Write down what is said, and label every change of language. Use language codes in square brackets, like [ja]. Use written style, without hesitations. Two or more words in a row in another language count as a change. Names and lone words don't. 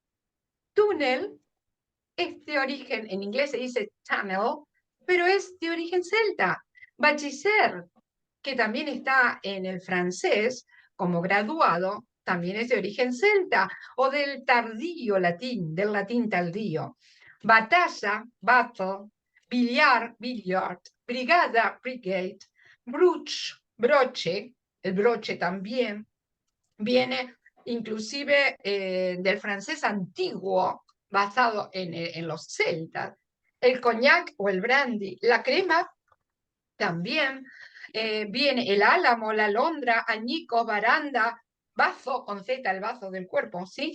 [es] Túnel es de origen, en inglés se dice tunnel, pero es de origen celta. Bachiller, que también está en el francés como graduado, también es de origen celta, o del tardío latín, del latín tardío. Batalla, battle, billar, billiard, brigada, brigade, bruch, broche, el broche también, viene inclusive del francés antiguo, basado en los celtas. El coñac o el brandy, la crema también viene el álamo, la alondra, añicos, baranda, bazo, con Z, el bazo del cuerpo, ¿sí?